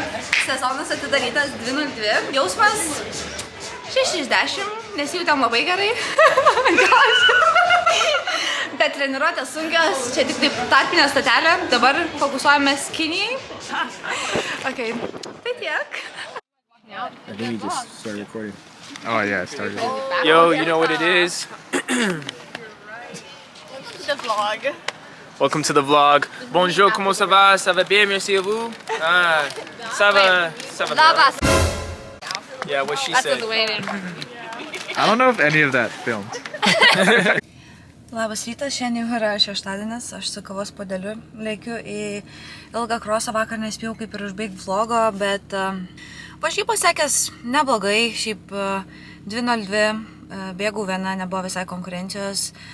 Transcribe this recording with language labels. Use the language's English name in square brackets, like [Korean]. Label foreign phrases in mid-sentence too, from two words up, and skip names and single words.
[Lithuanian] Sezonas atidarytas 2:02. Jausmas 60, nesijautėm labai gerai. Bet treniruotės sunkios, čia tik taip tarpinė stotelė. Dabar fokusuojamės Kinijai. Okay. Tai tiek. [English] I think you just started recording. Oh yeah, it started. Yo, you know what it is? The vlog. Welcome to the vlog. [French] Bonjour, comment ça va? Ça va bien, merci à vous? Ah, ça va bien. [English] Yeah, what she said. I don't know if any of that filmed. [Lithuanian] Labas rytas, šiandien yra šeštadienis, aš su kavos puodeliu lėkiu į ilgą krosą, vakar nespėjau kaip ir užbaigti vlogo, bet varžybos sekės neblogai, šiaip 2:02 bėgau viena, nebuvo visai konkurencijos,